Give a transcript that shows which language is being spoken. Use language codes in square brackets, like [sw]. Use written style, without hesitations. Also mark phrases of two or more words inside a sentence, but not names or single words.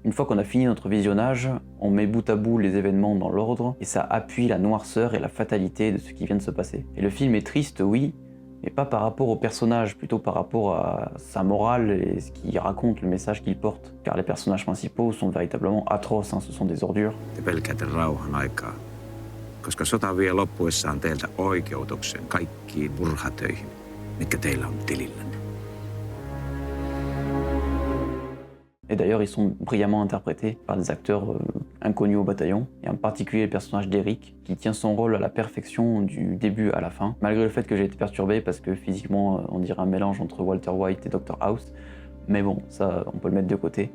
[fr] Une fois qu'on a fini notre visionnage, on met bout à bout les événements dans l'ordre, et ça appuie la noirceur et la fatalité de ce qui vient de se passer. Et le film est triste, oui, mais pas par rapport au personnage, plutôt par rapport à sa morale et ce qu'il raconte, le message qu'il porte. Car les personnages principaux sont véritablement atroces, ce sont des ordures. [fi] Te pelkäätte rauhan aikaa, koska sota vie loppuessaan teiltä oikeutuksen kaikkiin murhatöihin, mitkä teillä on tilillänne. [fr] Et d'ailleurs, ils sont brillamment interprétés par des acteurs inconnus au bataillon, et en particulier le personnage d'Eric, qui tient son rôle à la perfection du début à la fin, malgré le fait que j'ai été perturbé parce que physiquement, on dirait un mélange entre Walter White et Dr House, mais bon, ça, on peut le mettre de côté.